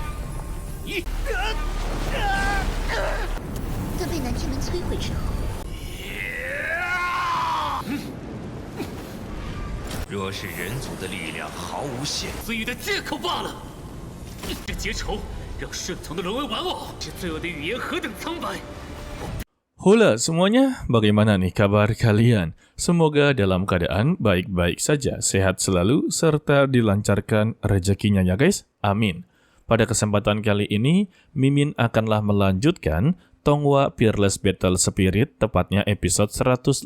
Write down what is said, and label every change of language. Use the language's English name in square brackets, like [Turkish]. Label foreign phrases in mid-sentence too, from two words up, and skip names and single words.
[Chinese] 等被南天门摧毁之后，若是人族的力量毫无限制，自愈的借口罢了。这结仇让顺从的沦为玩偶，这罪恶的语言何等苍白！ [Indonesian] Hula semuanya, bagaimana nih kabar kalian? Semoga dalam keadaan baik-baik saja, sehat selalu, serta dilancarkan rezekinya ya guys. Amin. Pada kesempatan kali ini, Mimin akanlah melanjutkan Tonghua Fearless Battle Spirit, tepatnya episode 152.